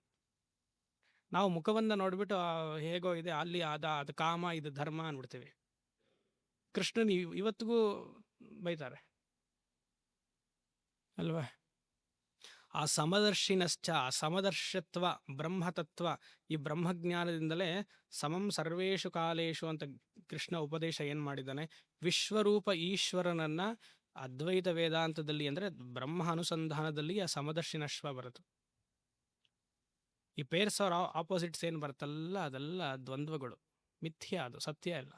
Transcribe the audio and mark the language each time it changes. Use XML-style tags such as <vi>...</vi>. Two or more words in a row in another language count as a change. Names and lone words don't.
<kn>ನಾವು ಮುಖವನ್ನು ನೋಡ್ಬಿಟ್ಟು ಹೇಗೋ ಇದೆ, ಅಲ್ಲಿ ಅದು ಕಾಮ, ಇದು ಧರ್ಮ ಅಂದ್ಬಿಡ್ತೀವಿ. ಕೃಷ್ಣನ್ ಇವತ್ತಿಗೂ ಬೈತಾರೆ ಅಲ್ವಾ? ಆ ಸಮದರ್ಶಿನಶ್ಚ, ಸಮದರ್ಶತ್ವ, ಬ್ರಹ್ಮತತ್ವ, ಈ ಬ್ರಹ್ಮಜ್ಞಾನದಿಂದಲೇ</kn> <sa>ಸಮಂ ಸರ್ವೇಷು ಕಾಲೇಶು</sa> <kn>ಅಂತ ಕೃಷ್ಣ ಉಪದೇಶ ಏನು ಮಾಡಿದ್ದಾನೆ. ವಿಶ್ವರೂಪ ಈಶ್ವರನನ್ನ ಅದ್ವೈತ ವೇದಾಂತದಲ್ಲಿ ಅಂದರೆ ಬ್ರಹ್ಮ ಅನುಸಂಧಾನದಲ್ಲಿ ಆ ಸಮದರ್ಶಿನಶ್ವ ಬರುತ್ತೆ. ಈ ಪೇರ್ಸ್ ಅವರ ಆಪೋಸಿಟ್ಸ್ ಏನು ಬರುತ್ತಲ್ಲ, ಅದೆಲ್ಲ ದ್ವಂದ್ವಗಳು, ಮಿಥ್ಯ, ಅದು ಸತ್ಯ ಇಲ್ಲ.</kn>